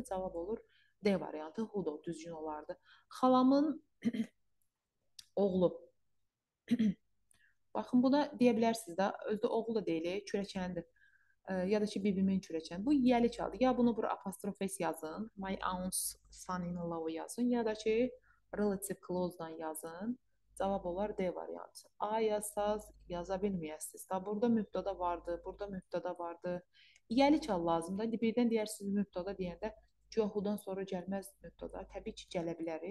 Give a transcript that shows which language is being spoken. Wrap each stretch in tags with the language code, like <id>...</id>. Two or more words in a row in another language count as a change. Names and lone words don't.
<az>Cavab olur D variantı, who da düzgün olardı. Xalamın oğlu. Baxın, buna deyə bilərsiniz də, özdə oğlu da deyil, kürəkənidir. Ya da ki, bibimin kürəkəni. Bu yəli çaldı. Ya bunu bura apostrof s yazın,</az> <en>my aunt's son-in-law</en> <az>yazın, ya da ki,</az> <en>relative clause-</en> <az>dan yazın. Cavab olar D variantı. A yazsaz yaza bilməyəsiniz. Da burada mübtəda vardı, burada mübtəda vardı. Yəli çal lazımdır. İndi birdən deyərsiniz mübtəda deyəndə who-dan sonra gəlməz mübtəda. Təbii ki, gələ bilər.</az>